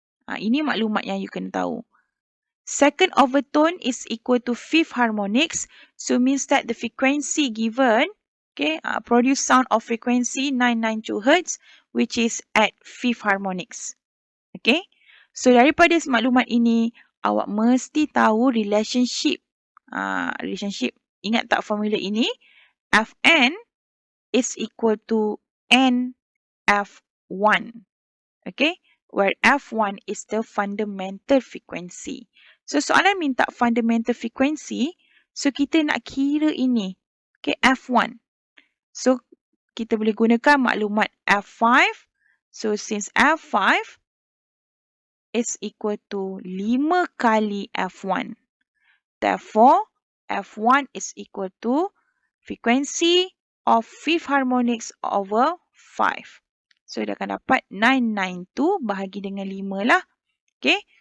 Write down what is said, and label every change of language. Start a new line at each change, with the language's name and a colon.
Malay: Ini maklumat yang you kena tahu.
English: Second overtone is equal to fifth harmonics. So means that the frequency given, okay, produce sound of frequency 992 Hz, which is at fifth harmonics.
Malay: Okay. So daripada maklumat ini, awak mesti tahu relationship. Relationship. Ingat tak formula ini? Fn
English: is equal to
Malay: NF1. Okay.
English: Where F1 is the fundamental frequency.
Malay: So, soalan minta fundamental frequency. So, kita nak kira ini. Okay, F1. So, kita boleh gunakan maklumat F5.
English: So, since F5 is equal to 5
Malay: kali
English: F1. Therefore, F1 is equal to frequency of fifth harmonics over 5.
Malay: So, dia akan dapat 992 bahagi dengan 5 lah. Okay.